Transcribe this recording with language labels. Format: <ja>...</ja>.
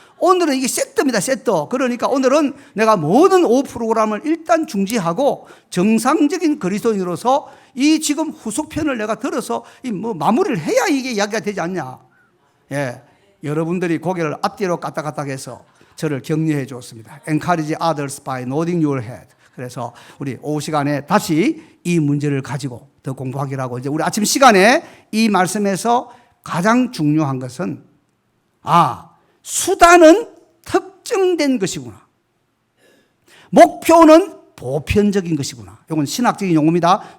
<ko>오늘은 이게 세트입니다. 세트. 그러니까 오늘은 내가 모든 오후 프로그램을 일단 중지하고 정상적인 그리스도인으로서 이 지금 후속편을 내가 들어서 마무리를 해야 이게 이야기가 되지 않냐. 예, 여러분들이 고개를 앞뒤로 까딱까딱 해서 저를 격려해 주었습니다.</ko> <en>Encourage others by nodding your head.</en> <ko>그래서 우리 오후 시간에 다시 이 문제를 가지고 더 공부하기로 하고, 이제 우리 아침 시간에 이 말씀에서 가장 중요한 것은 수단은 특정된 것이구나. 목표는 보편적인 것이구나. 이건 신학적인 용어입니다.</ko>